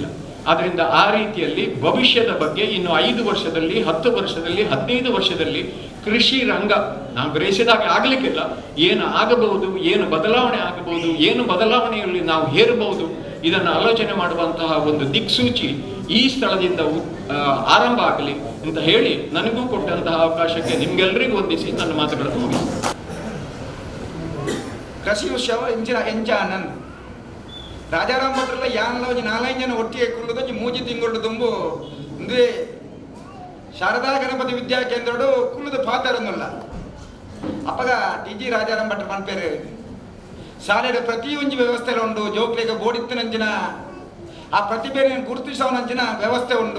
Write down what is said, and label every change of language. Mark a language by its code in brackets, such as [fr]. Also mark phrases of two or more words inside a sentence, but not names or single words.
[kn] ಆದ್ದರಿಂದ ಆ ರೀತಿಯಲ್ಲಿ ಭವಿಷ್ಯದ ಬಗ್ಗೆ ಇನ್ನು 5 ವರ್ಷದಲ್ಲಿ, 10 ವರ್ಷದಲ್ಲಿ, 15 ವರ್ಷದಲ್ಲಿ ಕೃಷಿ ರಂಗ ನಾವು ಗ್ರಹಿಸಿದಾಗ ಆಗಲಿಕ್ಕಿಲ್ಲ, ಏನು ಆಗಬಹುದು, ಏನು ಬದಲಾವಣೆ ಆಗಬಹುದು, ಏನು ಬದಲಾವಣೆಯಲ್ಲಿ ನಾವು ಹೇರಬಹುದು, ಇದನ್ನು ಆಲೋಚನೆ ಮಾಡುವಂತಹ ಒಂದು ದಿಕ್ಸೂಚಿ ಈ ಸ್ಥಳದಿಂದ ಆರಂಭ ಆಗಲಿ ಅಂತ ಹೇಳಿ ನನಗೂ ಕೊಟ್ಟಂತಹ ಅವಕಾಶಕ್ಕೆ ನಿಮ್ಗೆಲ್ಲರಿಗೂ ವಂದಿಸಿ ನನ್ನ ಮಾತುಗಳನ್ನು ಮುಗಿಸ್ತೇನೆ. [tcy] ಕೃಷಿ ಉತ್ಸವ ಎಂಚಾನನ್ ರಾಜಾರಾಮ್ ಭಟ್ರಲ್ಲ ಯಾನಲ್ಲ ಒಂಜಿ 4 ಜನ ಒಟ್ಟಿಗೆ ಕುಳ್ಳುದು ಒಂಜಿ 3 ತಿಂಗಳು ತುಂಬು ಅಂದ್ರೆ ಶಾರದಾ ಗಣಪತಿ ವಿದ್ಯಾ ಕೇಂದ್ರಡು ಕುಳ್ಳುದು ಪಾತರನ್ನುಲ್ಲ ಅಪ್ಪಗ ಟಿ.ಜಿ. ರಾಜಾರಾಮ್ ಭಟ್ರು ಮನ್ಪೇರು ಶಾಲೆಯ ಪ್ರತಿ ಒಂಜಿ ವ್ಯವಸ್ಥೆ ಉಂಡು. ಜೋಕ್ಲೆಗೆ ಬೋಡಿತ್ತಿನಂಚಿನ ಆ ಪ್ರತಿಭೆಯನ್ನು ಗುರುತಿಸೋನಂಚಿನ ವ್ಯವಸ್ಥೆ ಉಂಡು.